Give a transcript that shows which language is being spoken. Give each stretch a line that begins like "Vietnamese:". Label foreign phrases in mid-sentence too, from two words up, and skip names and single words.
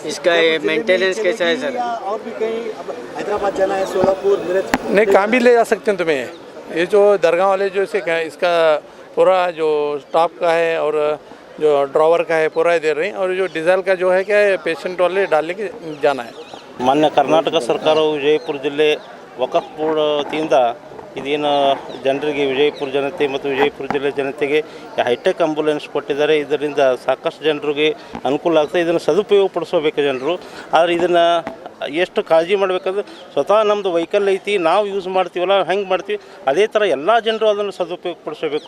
Hindi: इसका मेंटेनेंस कैसा है सर? और भी कहीं हैदराबाद जाना है, सोलापुर, मेरठ? नहीं, कहाँ भी ले जा सकते हैं तुम्हें। ये जो दरगाह वाले जो इसे इसका पूरा जो स्टाफ का है और जो ड्राइवर का है पूरा दे रहे हैं, और जो डीजल का जो है क्या है पेशेंट वाले डालने के जाना है।
Kannada: ಮಾನ್ಯ ಕರ್ನಾಟಕ ಸರ್ಕಾರವು ವಿಜಯಪುರ ಜಿಲ್ಲೆ ವಕಫ್ ಬೋರ್ಡ್ದಿಂದ ಇದೇನು ಜನರಿಗೆ ವಿಜಯಪುರ ಜನತೆ ಮತ್ತು ವಿಜಯಪುರ ಜಿಲ್ಲೆ ಜನತೆಗೆ
English: hi-tech ambulance
Kannada: ಕೊಟ್ಟಿದ್ದಾರೆ. ಇದರಿಂದ ಸಾಕಷ್ಟು ಜನರಿಗೆ ಅನುಕೂಲ ಆಗ್ತದೆ. ಇದನ್ನು ಸದುಪಯೋಗ ಪಡಿಸಬೇಕು ಜನರು. ಆದರೆ ಇದನ್ನು ಎಷ್ಟು ಕಾಳಜಿ ಮಾಡಬೇಕಂದ್ರೆ ಸ್ವತಃ ನಮ್ಮದು ವೆಹಿಕಲ್ ಐತಿ, ನಾವು ಯೂಸ್ ಮಾಡ್ತೀವಲ್ಲ ಹೆಂಗೆ ಮಾಡ್ತೀವಿ ಅದೇ ಥರ ಎಲ್ಲ ಜನರು ಅದನ್ನು ಸದುಪಯೋಗ ಪಡಿಸಬೇಕು.